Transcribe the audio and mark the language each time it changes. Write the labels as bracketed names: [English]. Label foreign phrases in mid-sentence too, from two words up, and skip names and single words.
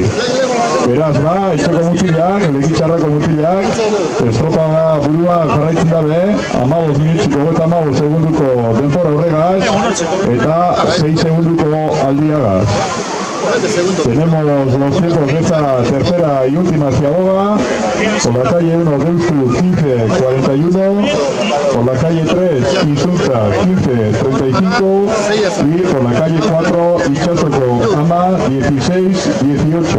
[Basque] Beraz ba, etxeko mutilak, lekitzarrako mutilak, estropada burua jarraitzen dabe, 15 minutuko eta 15 segunduko denbora horregaz eta 6 segunduko aldiagaz. [Spanish] Tenemos los tiempos de esta tercera y última ciaboga. Por la calle 1 Deustu 15-41, por la calle 3 Izunza 15-35 y por la calle 4 Itsasoko Ama 16-18.